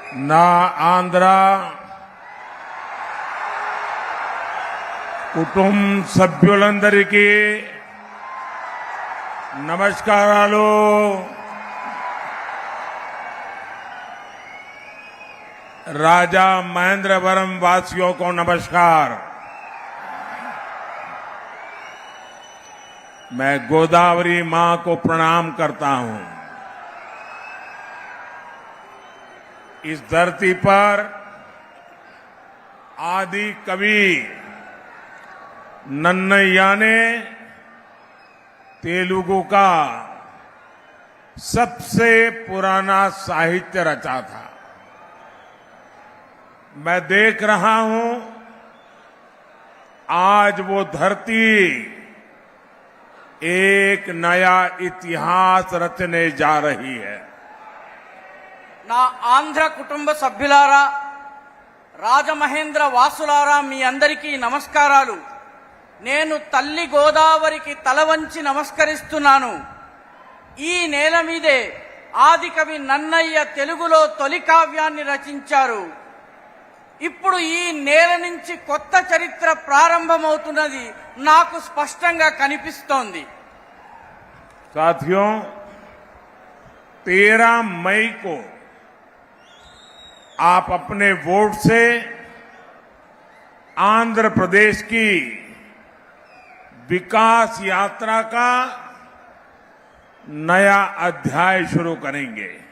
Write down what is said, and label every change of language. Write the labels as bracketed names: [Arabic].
[Telugu] నా ఆంధ్ర కుటుంబ సభ్యులందరికీ నమస్కారాలు. [Hindi] राजा महेंद्रवरम वासियों को नमस्कार. मैं गोदावरी मां को प्रणाम करता हूं. इस धरती पर आदि कवि नन्नय्या ने तेलुगु का सबसे पुराना साहित्य रचा था. मैं देख रहा हूं आज वो धरती एक नया इतिहास रचने जा रही है. [Telugu] నా ఆంధ్ర కుటుంబ సభ్యులారా, రాజమహేంద్ర వాసులారా, మీ అందరికీ నమస్కారాలు. నేను తల్లి గోదావరికి తల వంచి నమస్కరిస్తున్నాను. ఈ నేల మీదే ఆదికవి నన్నయ్య తెలుగులో తొలి కావ్యాన్ని రచించారు. ఇప్పుడు ఈ నేల నుంచి కొత్త చరిత్ర ప్రారంభమవుతున్నది నాకు స్పష్టంగా కనిపిస్తోంది. [Hindi] साथियों, 13 मई को आप अपने वोट से आंध्र प्रदेश की विकास यात्रा का नया अध्याय शुरू करेंगे.